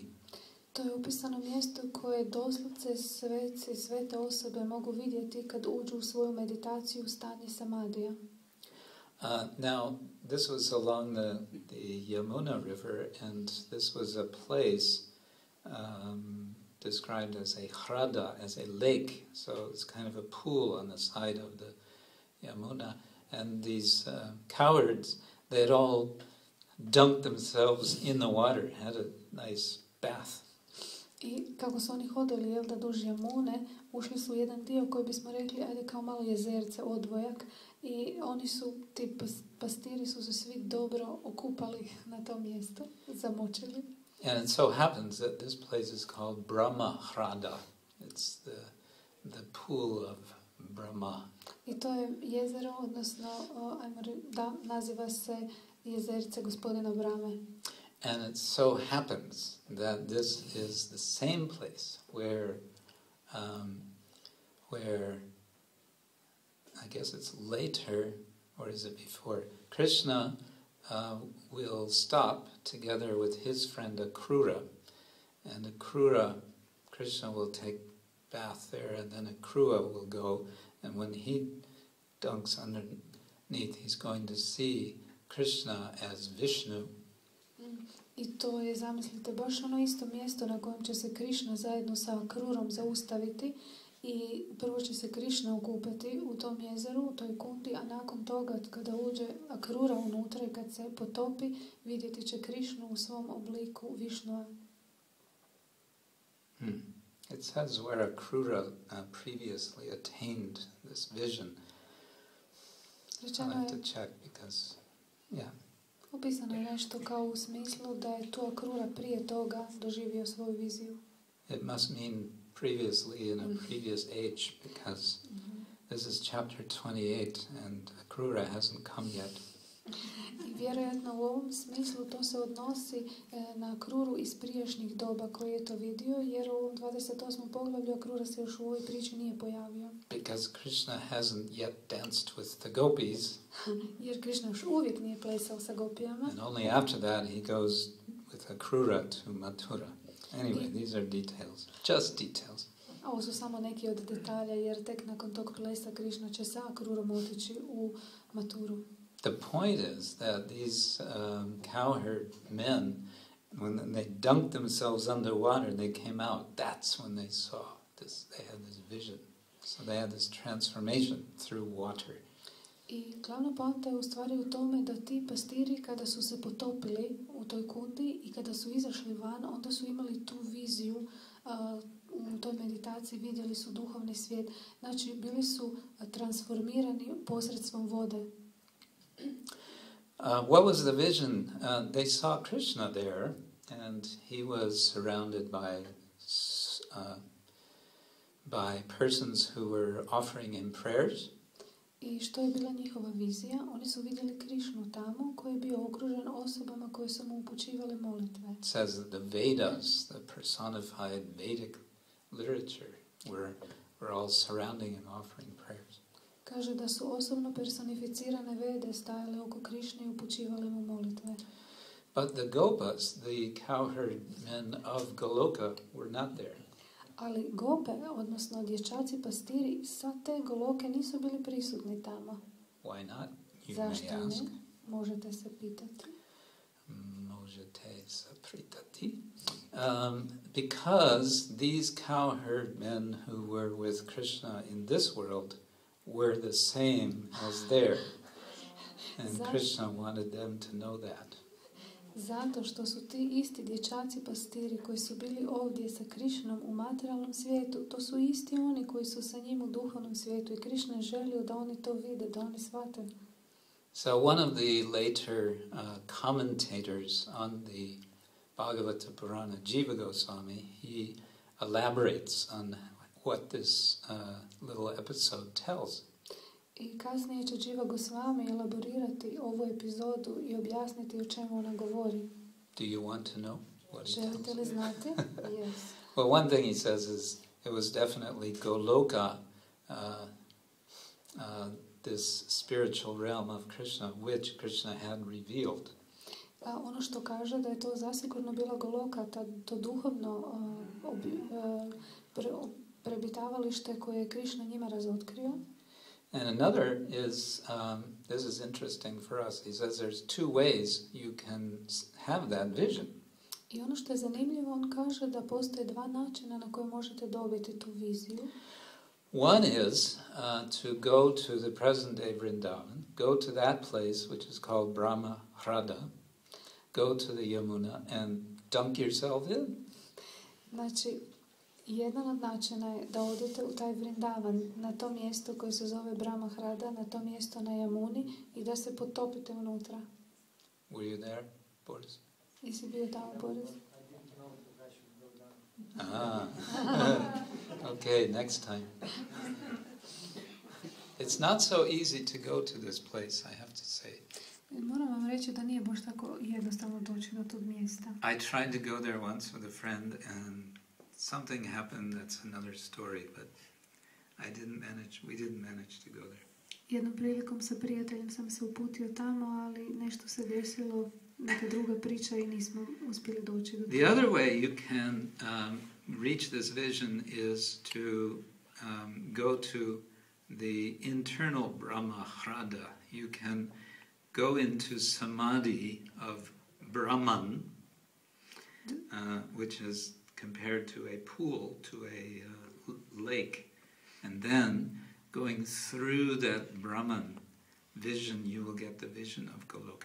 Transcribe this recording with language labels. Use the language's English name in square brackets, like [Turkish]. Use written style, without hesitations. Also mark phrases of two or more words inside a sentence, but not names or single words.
[Croatian] To je opisano mjesto koje doslovce sveci, svete osobe mogu vidjeti kad uđu u svoju meditaciju u stanje samadija. [English] Now, this was along the Yamuna River, and this was a place described as a hrada, as a lake. So it's kind of a pool on the side of the Yamuna. And these cowards, they had all dunked themselves in the water, had a nice bath. [Croatian] I kako su oni hodali, duž Jamune, ušli su u jedan dio koji bismo rekli, ajde kao malo jezerce, odvojak, i oni su, ti pastiri su se svi dobro okupali na tom mjestu, zamočili. [English] And it so happens that this place is called Brahma Hrada. It's the pool of Brahma. [Croatian] I to je jezero, odnosno, naziva se jezerce gospodina Brahme. [English] And it so happens that this is the same place where I guess it's later, or is it before, Krishna will stop together with his friend Akrura. And Akrura, Krishna will take bath there, and then Akrura will go, and when he dunks underneath, he's going to see Krishna as Vishnu. [Croatian] I to je, zamislite, baš ono isto mjesto na kojem će se Krishna zajedno sa Akrurom zaustaviti i prvo će se Krishna okupati u tom jezeru, u toj kundi, a nakon toga kada uđe Akrura unutra i kad se potopi, vidjeti će Krishnu u svom obliku Višnua. [English] It says where Akrura previously attained this vision. I like to check because, yeah. [Croatian] Opisano je nešto kao u smislu da je tu Akrura prije toga doživio svoju viziju. [English] It must mean previously in a previous age, because this is chapter 28 and Akrura hasn't come yet. [Croatian] I vjerojatno u ovom smislu to se odnosi na Akruru iz prijašnjih doba koji je to vidio, jer u ovom 28. poglavlju Akrura se još u ovoj priči nije pojavio. [English] Because Krishna hasn't yet danced with the gopis. [Croatian] Jer Krishna još uvijek nije plesao sa gopijama. [English] And only after that he goes with Akrura to Mathura. Anyway, these are details, just details. [Croatian] A ovo su samo neki od detalja, jer tek nakon tog plesa Krishna će sa Akrurom otići u Mathuru. [English] The point is that these cowherd men, when they dunked themselves underwater and they came out, that's when they saw this, they had this vision. So they had this transformation through water. [Croatian] I glavna poanta je u stvari u tome da ti pastiri kada su se potopili u toj kundi i kada su izašli van, onda su imali tu viziju, u toj meditaciji vidjeli su duhovni svijet. Znači bili su transformirani posredstvom vode. [English] What was the vision? They saw Krishna there, and he was surrounded by persons who were offering him prayers. [Croatian] I što je bila njihova vizija? Oni su vidjeli Krišnu tamo koji je bio okružen osobama koje su mu upućivale molitve. [English] It says that the Vedas, the personified Vedic literature, were all surrounding and offering prayers. [Croatian] Kaže da su osobno personificirane vede stajale oko Krišne i upućivale mu molitve. [English] But the Gopas, the cowherd men of Goloka, were not there. [Croatian] Ali gope, odnosno dječaci pastiri, sa te Goloke nisu bili prisutni tamo. [English] Why not? You [Croatian] Zašto [English] may ask. [Croatian] ne? Možete se pitati. Možete se pitati. [English] Because these cowherd men who were with Krishna in this world were the same as there. And Krishna wanted them to know that. [Croatian] Zato što su ti isti dječaci pastiri koji su bili ovdje sa Krišnom u materijalnom svijetu, to su isti oni koji su sa njim u duhovnom svijetu i Krišna je želio da oni to vide, da oni shvate. [English] So one of the later commentators on the Bhagavata Purana, Jiva Goswami, he elaborates on what this little episode tells. [Croatian] I kasnije će Jiva Goswami elaborirati ovu epizodu i objasniti o čemu ona govori. [English] Do you want to know what he [Croatian] Želite [English] tells? [Croatian] li znati? Yes. [English] Well, one thing he says is it was definitely Goloka, this spiritual realm of Krishna, which Krishna had revealed. [Croatian] Ono što kaže da je to zasigurno bila Goloka, to duhovno prebitavalište koje je Krišna njima razotkrio. [English] And another is, this is interesting for us, he says there's two ways you can have that vision. [Croatian] I ono što je zanimljivo, on kaže da postoje dva načina na koje možete dobiti tu viziju. [English] One is to go to the present day Vrindavan, go to that place which is called Brahma Hrada, go to the Yamuna and dunk yourself in. [Croatian] Znači, jedan od načina je da odete u taj Vrindavan, na to mjesto koje se zove Brahma Hrada, na to mjesto na Jamuni i da se potopite unutra. [English] Were you there, Boris? [Croatian] Jesi bio tamo, Boris? [English] Okay, next time. It's not so easy to go to this place, I have to say. [Croatian] Moram vam reći da nije baš tako jednostavno doći do tog mjesta. [English] I tried to go there once with a friend and something happened, that's another story, but we didn't manage to go there. [Croatian] Jednom prilikom sa prijateljem sam se uputio tamo, ali nešto se desilo, neka druga priča i nismo uspjeli doći do toga. [English] The other way you can reach this vision is to go to the internal Brahma Hrada. You can go into samadhi of Brahman, which is compared to a pool, to a lake, and then going through that Brahman vision, you will get the vision of Goloka.